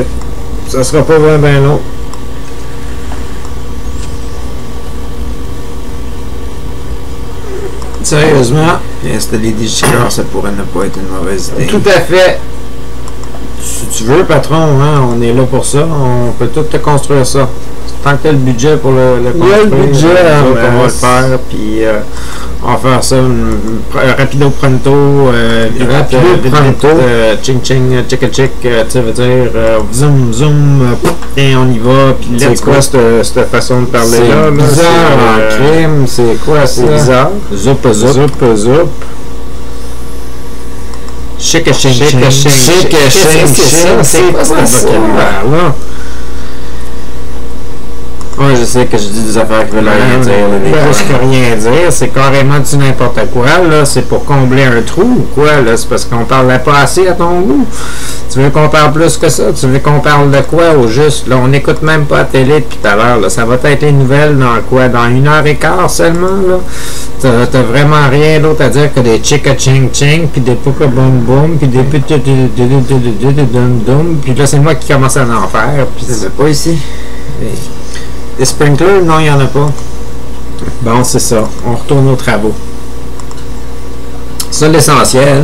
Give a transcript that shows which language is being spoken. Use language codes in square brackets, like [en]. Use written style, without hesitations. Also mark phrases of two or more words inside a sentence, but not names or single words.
[fr] Ça sera pas bien long. Sérieusement. Installer des gicleurs, ça pourrait ne pas être une mauvaise idée. Tout à fait. Si tu veux, patron, hein, on est là pour ça. On peut tout te construire ça. Tant que tu as le budget pour le construire, le budget, on va le faire. Puis on va faire ça rapido pronto. Rapido pronto. Ching ching, chicka chick. Tu veux dire zoom zoom. Et on y va. Puis c'est quoi cette façon de parler là? C'est bizarre en crime. C'est quoi ça? C'est bizarre. Zoup zoup zoup. Chicka ching ching. Chicka ching ching. C'est quoi ça vocabulaire-là? Ouais, je sais que je dis des affaires qui veulent rien dire. Je peux rien dire, c'est carrément du n'importe quoi, là. C'est pour combler un trou ou quoi, là? C'est parce qu'on parlait pas assez à ton goût. Tu veux qu'on parle plus que ça? Tu veux qu'on parle de quoi au juste? Là, on n'écoute même pas la télé depuis tout à l'heure, là. Ça va être les nouvelles dans quoi? Dans 1h15 seulement, là? T'as vraiment rien d'autre à dire que des chicka ching ching, puis des puka boom boom, puis des dum dum, puis là, c'est moi qui commence à en faire. Puis c'est pas ici. Des sprinklers? Non, il n'y en a pas. Bon, c'est ça. On retourne aux travaux. C'est l'essentiel.